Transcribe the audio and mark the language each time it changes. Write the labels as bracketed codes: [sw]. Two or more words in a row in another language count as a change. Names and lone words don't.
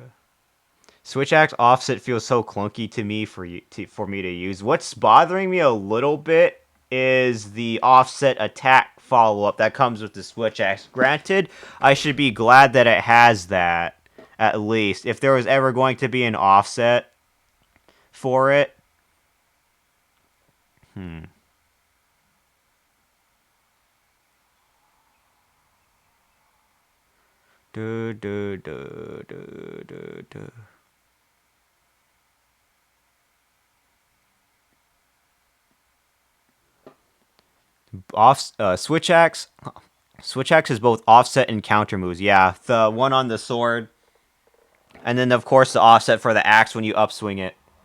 [en] Switch X offset feels so clunky to me for me to use. What's bothering me a little bit is the offset attack follow up that comes with the Switch X. Granted, I should be glad that it has that at least. If there was ever going to be an offset for it, hmm. Duh, duh, duh, duh, duh, duh. Switch Axe. Switch Axe is both offset and counter moves. Yeah, the one on the sword, and then of course the offset for the axe when you upswing it.